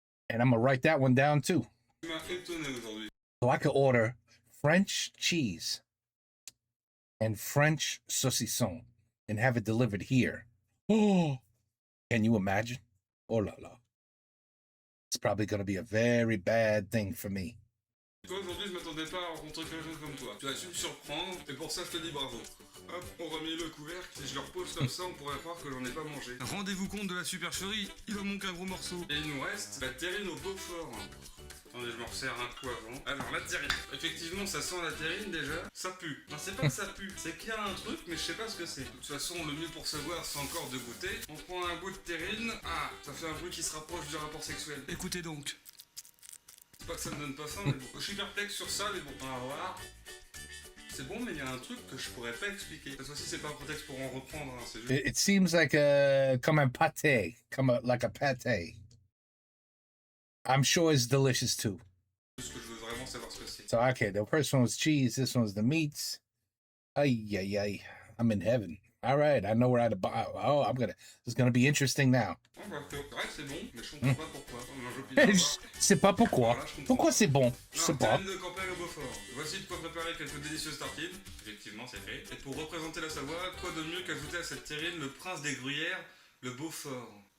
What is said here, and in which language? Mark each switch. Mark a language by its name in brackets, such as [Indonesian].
[English] And I'm gonna write that one down too. So I could order French cheese and French saucisson and have it delivered here. Oh, can you imagine? Oh la la. It's probably gonna be a very bad thing for me. [French] Toi aujourd'hui je m'attendais pas à rencontrer quelqu'un comme toi. Tu as su me surprendre et pour ça je te dis bravo. Hop, on remet le couvercle, si je le repose comme ça on pourrait croire que j'en ai pas mangé. Rendez-vous compte de la supercherie, il en manque un gros morceau. Et il nous reste la terrine au Beaufort. Attendez, je me resserre un coup avant. Alors la terrine, effectivement ça sent la terrine déjà. Ça pue. Non c'est pas que ça pue, c'est qu'il y a un truc mais je sais pas ce que c'est. De toute façon le mieux pour savoir c'est encore de goûter. On prend un bout de terrine. Ah, ça fait un bruit qui se rapproche du rapport sexuel. Écoutez donc. C'est pas que ça me donne pas faim, mais bon. Je suis perplexe sur ça, mais bon, on va voir. C'est bon, mais il y a un truc que je pourrais pas expliquer. Cette fois-ci, c'est pas un prétexte pour en reprendre, hein, c'est juste... [English] It seems like [French] comme un pâté, [English] like a pâté. I'm sure it's delicious too. [French] Parce que je veux vraiment savoir ce que c'est. [English] So, okay, the first one was cheese, this one's the meats. Ay. I'm in heaven. All right, I know we're at a... Oh, it's gonna be interesting now. [French] Oh, bah, c'est vrai que c'est bon, mais je comprends pas pourquoi. Je sais pas pourquoi. Voilà, Pourquoi c'est bon? Je sais pas. Terrine de campagne au Beaufort. Voici de quoi préparer quelques délicieuses tartines. Effectivement, c'est fait. Et pour représenter la Savoie, quoi de mieux qu'ajouter à cette terrine le prince des gruyères, le Beaufort.